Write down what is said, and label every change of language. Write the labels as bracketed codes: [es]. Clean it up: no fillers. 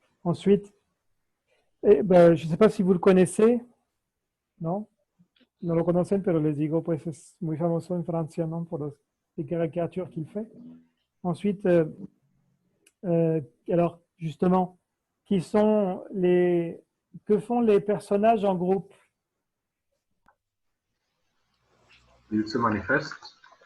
[fr] Ensuite, ben, je ne sais pas si vous le connaissez, ¿no? [es] No lo conocen, pero les digo, pues es muy famoso en Francia, ¿no? Por [fr] les caricatures qu'il fait. Ensuite, alors, justement, que font les personnages en groupe? Il se manifeste.